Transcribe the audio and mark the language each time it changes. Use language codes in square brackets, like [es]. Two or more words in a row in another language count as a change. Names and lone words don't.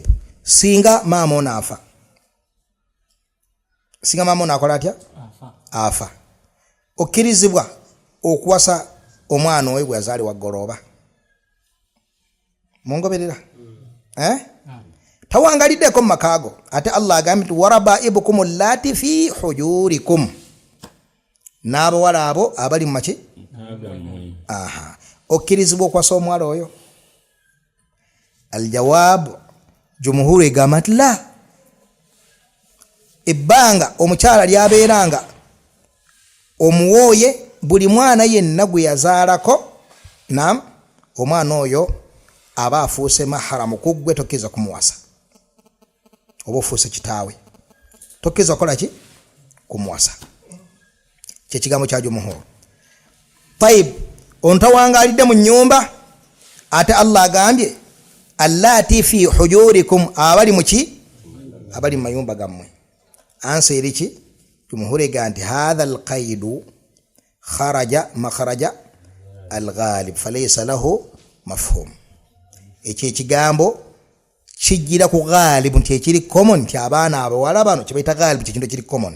[lg] Singa maama ono afa, singa maama ono akola atya? Afa. Okkirizibwa okuwasa omwana oyo gwe yazaalibwa goroba? Mungoberera? Tawangaliddeko mu makaago. Ate Allah agambye nti [ar] وربائبكم اللاتي في حجوركم, [lg] n'abawala abo abali mu maki? Aha. Okkirizibwa okuwasa omuwala oyo? Aljawab, jumhuru egamba nti la. Ebbanga omukyala lyabeeranga omuwooye buli mwana yenna gwe yazaalako, naam, omwana oyo aba afuuse maharamu kuggwe, tokkiza kumuwasa. Oba ofuuse kitaawe, tokkiza kola ki? Kumuwasa. Kyekigambo kya jumhuru. Tayib, ontawangaalidde mu nnyumba, ate Allah agambye [ar] اللاتي في حجوركم, [lg] abali muki? Abali mu mayumba gammwe. Ansa eri ki? Jumhuru egamba nti [ar] هذا القيد خرج مخرج الغالب فليس له مفهوم. [lg] Ekyo ekigambo kijjira ku ghalibu nti ekiri common, nti abaana abawala bano kyebayita ghalibu kyekintu ekiri common.